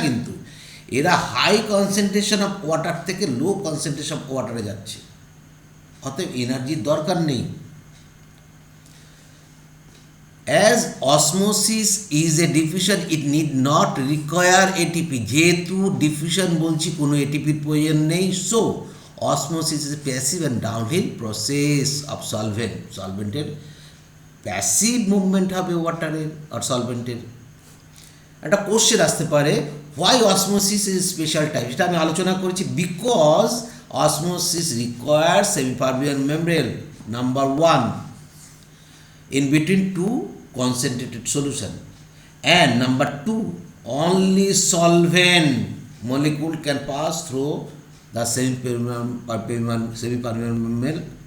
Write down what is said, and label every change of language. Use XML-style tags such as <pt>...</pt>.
<bn>কিন্তু এরা high concentration of water থেকে লো কনসেন্ট্রেশন অফ ওয়াটারে যাচ্ছে, অতএব এনার্জির দরকার নেই।</bn> <en>As osmosis is a diffusion, it need not require ATP.</en> <bn>যেহেতু ডিফিউশন বলছি, কোনো এটিপির প্রয়োজন নেই।</bn> <en>So osmosis is a passive and downhill process of solvent.</en> <bn>সলভেন্টের passive movement হবে ওয়াটারের আর সলভেন্টের। একটা কোশ্চেন আসতে পারে,</bn> <en>why osmosis is special type,</en> <bn>সেটা আমি আলোচনা করেছি।</bn> <en>Because osmosis require semipermeable membrane, number 1, in between two concentrated solution, and number 2, only solvent molecule can pass through the semi-permeable membrane.</en>